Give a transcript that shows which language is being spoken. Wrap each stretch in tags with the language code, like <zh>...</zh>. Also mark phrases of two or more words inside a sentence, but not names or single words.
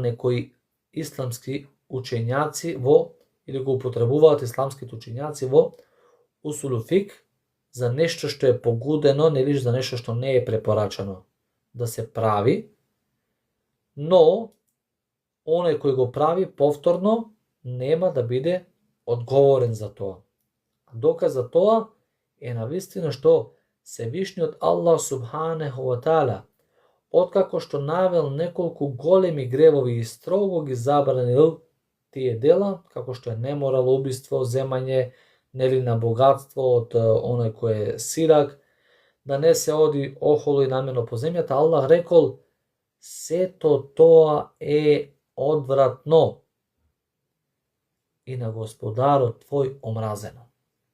<mk>некои исламски учењаци во, или го употребуваат исламските учењаци во усулу фик за нешто што е погудено, нели, за нешто што не е препорачано да се прави, но оној кој го прави повторно нема да биде одговорен за тоа. Доказ за тоа е навистина што Севишниот</mk> <ar>الله سبحانه وتعالى,</ar> <mk>откако што навел неколку големи гревови и строго ги забранил тие дела, како што е неморал, убиство, земање, нели, на богатство од оној кој е сирак, да не се оди охоло и намено по земјата, Аллах рекол, сето тоа е одвратно и на Господарот твој омразено.</mk>